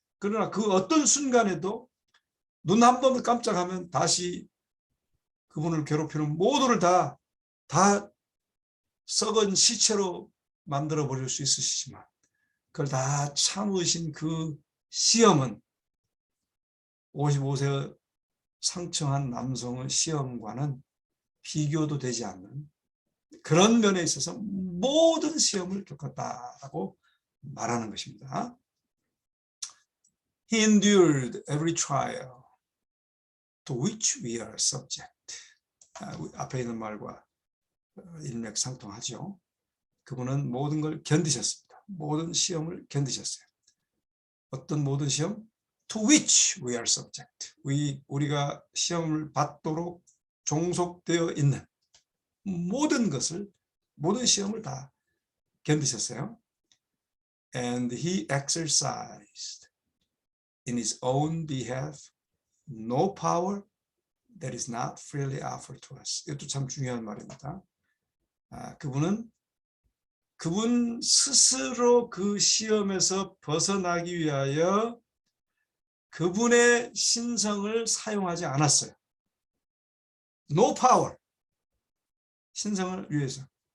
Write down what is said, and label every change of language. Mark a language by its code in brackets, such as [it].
[ko] 그러나 그 어떤 순간에도 눈 한 번 깜짝하면 다시 그분을 괴롭히는 모두를 다 썩은 시체로 만들어 버릴 수 있으시지만 그걸 다 참으신 그 시험은 55세 상처한 남성의 시험과는 비교도 되지 않는 그런 면에 있어서 모든 시험을 겪었다라고 말하는 것입니다. [en] He endured every trial to which we are subject. [ko] 앞에 있는 말과 일맥상통하죠. 그분은 모든 걸 견디셨습니다. 모든 시험을 견디셨어요. 어떤 모든 시험? [en] To which we are subject. [ko] 우리가 시험을 받도록 종속되어 있는 모든 시험을 다 견디셨어요. [en] And he exercised in his own behalf no power that is not freely offered to us. [ko] 이것도 참 중요한 말입니다. 그분 스스로 그 시험에서 벗어나기 위하여 그분의 신성을 사용하지 않았어요. [en] No power. [ko] 신성을 위해서.